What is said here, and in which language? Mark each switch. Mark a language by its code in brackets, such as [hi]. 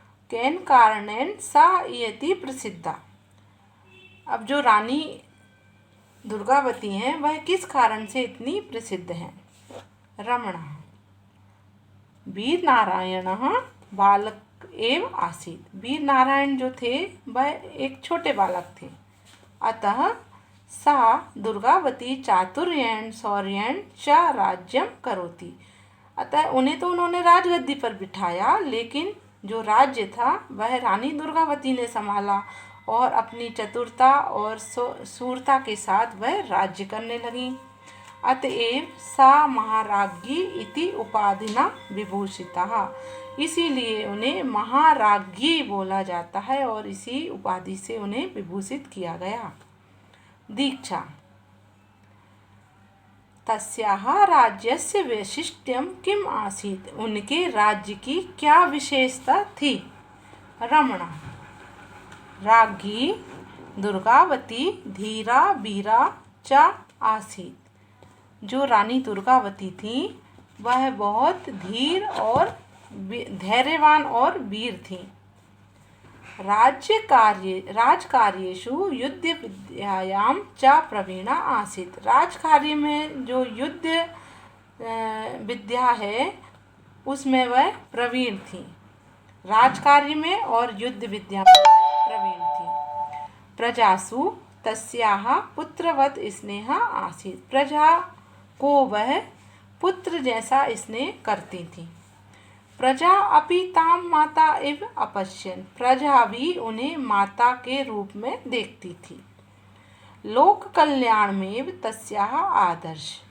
[sa] केन कारणेन सा इयति प्रसिद्धा। [hi] अब जो रानी दुर्गावती हैं वह किस कारण से इतनी प्रसिद्ध हैं? [sa] रमणः वीर नारायणः बालक एव आसीत्। [hi] वीर नारायण जो थे वह एक छोटे बालक थे। [sa] अतः सा दुर्गावती चातुर्येण शौर्येण च राज्यं करोति। [hi] अतः उन्हें तो उन्होंने राजगद्दी पर बिठाया, लेकिन जो राज्य था वह रानी दुर्गावती ने संभाला और अपनी चतुरता और शूरता के साथ वह राज्य करने लगी। [sa] अतएव सा महाराज्ञी इति उपाधिना विभूषिता। [hi] इसीलिए उन्हें महाराज्ञी बोला जाता है और इसी उपाधि से उन्हें विभूषित किया गया। दीक्षा। [sa] तस्याः राज्यस्य वैशिष्ट्यं किम आसीत्? [hi] उनके राज्य की क्या विशेषता थी? [sa] रमणः राज्ञी दुर्गावती धीरा वीरा च आसीत्। [hi] जो रानी दुर्गावती थी वह बहुत धीर और धैर्यवान और वीर थी। [sa] राजकार्येषु युद्ध विद्यायां च प्रवीणा आसीत्। [hi] राजकार्य में जो युद्ध विद्या है उसमें वह प्रवीण थी। राजकार्य में और युद्ध विद्या में प्रवीण थी। [sa] प्रजासु तस्याः पुत्रवत् स्नेहा आसीत्। [hi] प्रजा को वह पुत्र जैसा स्नेह करती थी। [sa] प्रजा अपि तां माता इव अपश्यन्। [hi] प्रजा भी उन्हें माता के रूप में देखती थी। [sa] लोक कल्याणमेव तस्याः आदर्श।